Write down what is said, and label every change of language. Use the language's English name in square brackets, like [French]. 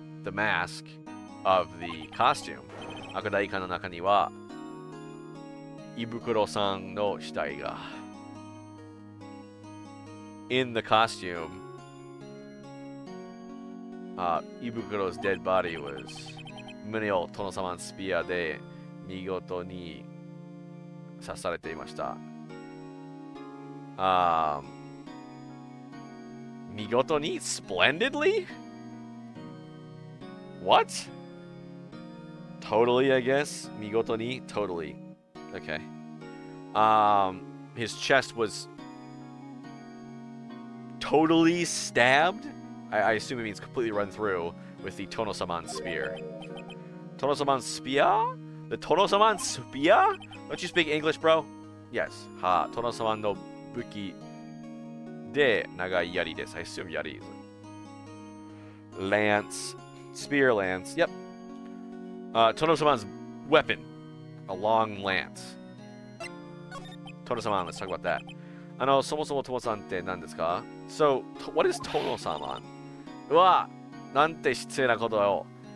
[English] mask of the costume, [Japanese] 悪大官の中には胃袋さんの死体が [English] in the costume, 胃袋's dead body was [Japanese] 胸を殿様のスピアで見事に刺されていました。 [English] 見事に splendidly? What? Totally, I guess. 見事に totally. Okay. His chest was totally stabbed. I assume it means completely run through with the Tono-saman spear. Tono-saman spear? The Tono-saman spear? Don't you speak English, bro? Yes. Ha. [Japanese] Tono-saman no buki de nagai yari desu. [English] I assume yari is a lance. Spear lance. Yep. Tono-saman's weapon. A long lance. Tono-saman, let's talk about that. [Japanese] そもそもTomo-sanって何ですか? [English] So, what is Tono-saman? [Japanese] うわ、なんて失礼なことよ。